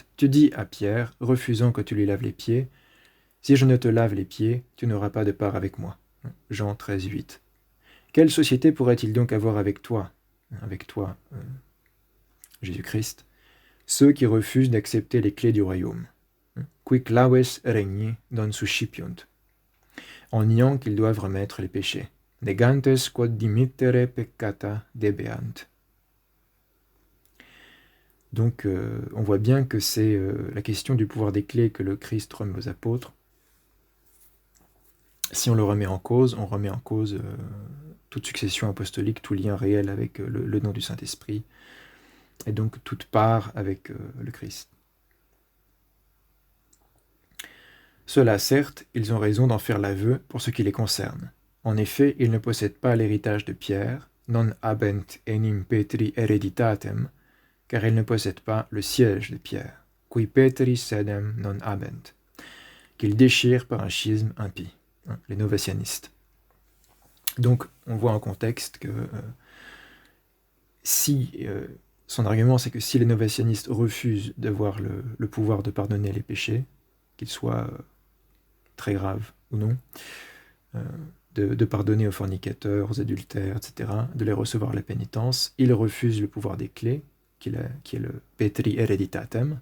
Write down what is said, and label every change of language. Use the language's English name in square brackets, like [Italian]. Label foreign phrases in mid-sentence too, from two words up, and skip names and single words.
[French] Tu dis à Pierre, refusant que tu lui laves les pieds, si je ne te lave les pieds, tu n'auras pas de part avec moi. Jean 13, 8. Quelle société pourrait-il donc avoir avec toi, Jésus-Christ, ceux qui refusent d'accepter les clés du royaume? [Latin] Qui claves regni non suscipiunt, [French] en niant qu'ils doivent remettre les péchés. [Latin] Negantes quod dimittere peccata debeant. [French] Donc on voit bien que c'est la question du pouvoir des clés que le Christ remet aux apôtres. Si on le remet en cause, on remet en cause toute succession apostolique, tout lien réel avec le nom du Saint-Esprit, et donc toute part avec le Christ. Ceux-là, certes, ils ont raison d'en faire l'aveu pour ce qui les concerne. En effet, ils ne possèdent pas l'héritage de Pierre, [Latin] non habent enim Petri hereditatem, [French] car ils ne possèdent pas le siège de Pierre, [Latin] qui Petri sedem non habent, [French] qu'ils déchirent par un schisme impie, les novacianistes. Donc, on voit en contexte que son argument, c'est que si les novacianistes refusent d'avoir le pouvoir de pardonner les péchés, qu'ils soient très graves ou non, de pardonner aux fornicateurs, aux adultères, etc., de les recevoir la pénitence, ils refusent le pouvoir des clés, qui est le [Latin] Petri hereditatem.